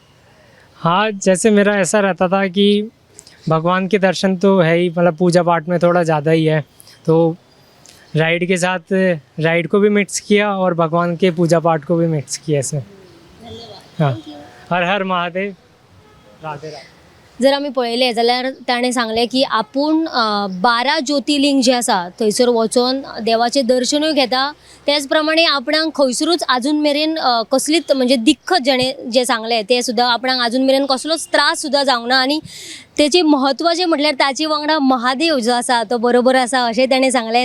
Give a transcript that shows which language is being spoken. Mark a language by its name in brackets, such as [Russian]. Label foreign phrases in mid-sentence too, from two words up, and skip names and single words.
[Hindi] हाँ, जैसे मेरा ऐसा रहता था कि भगवान के दर्शन तो है ही, मतलब पूजा पाठ में थोड़ा ज़्यादा ही है, तो राइड के साथ राइड को भी मिक्स किया और भगवान के पूजा पाठ को भी मिक्स किया इसमें। हाँ, हर हर महादेव, राधे राधे। [Konkani] जर आमी पळयलें जाल्यार ताणें सांगलें की आपूण 12 ज्योतिर्लिंग जे आसा थंयसर वचोन देवाचें दर्शनूय घेता, त्याच प्रमाणे आपणाक खंयसरूच आजून मेरेन कसलीच म्हणजे दिक्कत जे सांगलें तें सुद्दां आपणाक आजून मेरेन कसलोच त्रास सुद्दां जावंक ना, आनी तेजें म्हत्व जें म्हटल्यार ताचे वांगडा महादेव जो आसा तो बरोबर आसा अशें ताणें सांगलें।